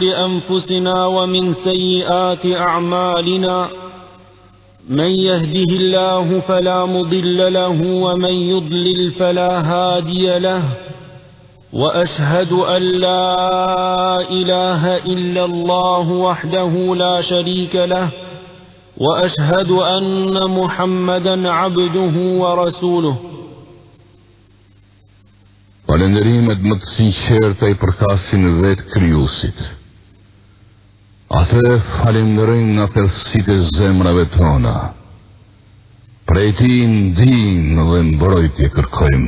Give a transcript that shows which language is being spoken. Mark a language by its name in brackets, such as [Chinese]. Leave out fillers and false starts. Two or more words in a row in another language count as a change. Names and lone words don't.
[Arabic] أنفسنا ومن سيئات أعمالنا من يهده الله فلا مضل له ومن يضلل فلا هادي له وأشهد أن لا إله إلا الله وحده لا شريك له وأشهد أن محمدا عبده ورسوله. [Albanian] Falenderimet më të sinqerta I përkasin vetë Krijuesit. Atë falenderojmë nga thellësitë e zemrave tona. Prej Tij ndihmë dhe mbrojtje kërkojmë.